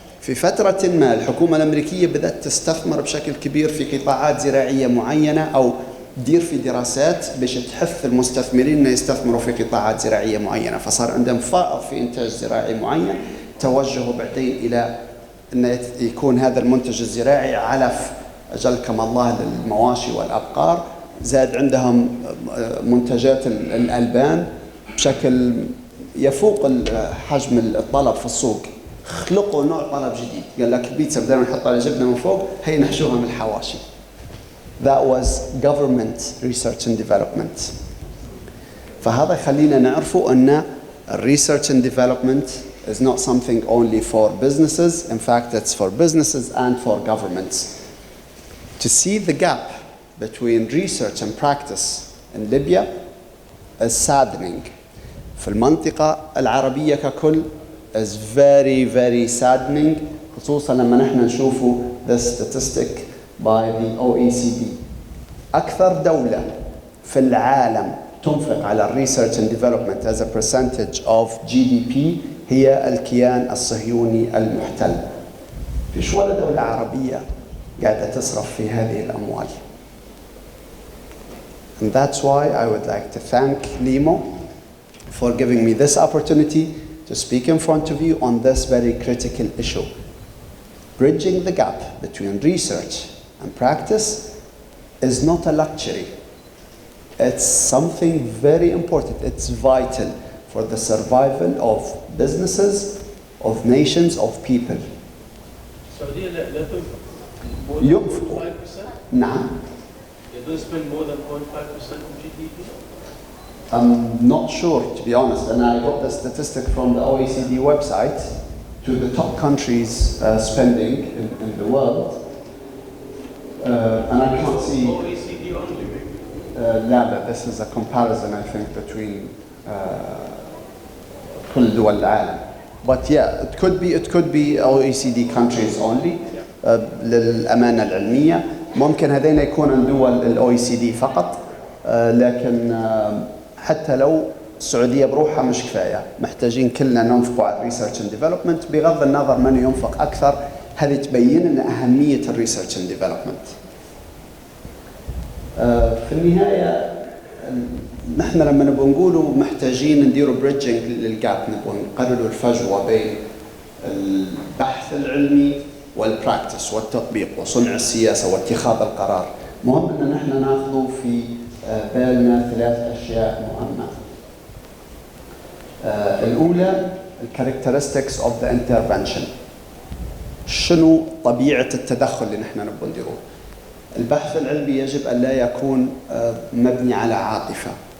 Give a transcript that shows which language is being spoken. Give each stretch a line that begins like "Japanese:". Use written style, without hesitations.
Arabic: في فترة ما الحكومة الأمريكية بدأت تستثمر بشكل كبير في قطاعات زراعية معينة، أو دير في دراسات باش تحث المستثمرين أن يستثمروا في قطاعات زراعية معينة، فصار عندهم فائض في إنتاج زراعي معين، توجهوا بعدين إلى أن يكون هذا المنتج الزراعي علف أجلكم الله للمواشي والأبقار. زاد عندهم منتجات الألبان بشكل يفوق حجم الطلب في السوق. خلقوا نوع طلب جديد، قال لك البيتزا بدنا نحط على جبنة من فوق، هي نحشوها من الحواشي.
English: That was government research and development.
Arabic: فهذا خلينا نعرفوا أن
English: research and development is not something only for businesses. In fact, it's for businesses and for governments. To see the gap between research and practice in Libya is saddening.
Arabic: في المنطقة العربية ككل
English: is very, very saddening،
Arabic: خصوصا لما نحن نشوفوا
English: the statistic by the OECD.
Arabic: أكثر دولة في العالم تنفق على
English: research and development as a percentage of GDP
Arabic: هي الكيان الصهيوني المحتل. فيش ولا دولة عربية قاعدة تصرف في هذه الأموال.
English: And that's why I would like to thank Limo for giving me this opportunity to speak in front of you on this very critical issue. Bridging the gap between research and practice is not a luxury. It's something very important. It's vital for the survival of businesses, of nations, of people.
Arabic: السعودية لا تنفق more ينفقوا.
English: than 5%.
Arabic: نعم.
English: They don't spend more than 0.5% of GDP. I'm not sure, to be honest, and I got the statistic from the OECD website to the top countries spending in the world, and I can't see. OECD only maybe. لا, this is a comparison I think between
Arabic: كل دول العالم.
English: But yeah, it could be OECD countries only.
Arabic: للأمانة العلمية ممكن هذين يكونوا دول الOECD فقط، لكن حتى لو السعودية بروحها مش كفاية، محتاجين كلنا ننفق على
English: research and development
Arabic: بغض النظر من ينفق أكثر. هذه تبين لنا أهمية
English: research and development.
Arabic: في النهاية نحن لما نبغى نقولوا محتاجين نديروا bridging للجاب، نبغى نقللوا الفجوة بين البحث العلمي والبراكتس والتطبيق وصنع السياسة واتخاذ القرار. مهم أن نحن ناخذ في بالنا 3 أشياء مهمة. الأولى
English: characteristics of the intervention.
Arabic: شنو طبيعة التدخل اللي نحن نبغى نديروه؟ البحث العلمي يجب أن لا يكون مبني على عاطفة.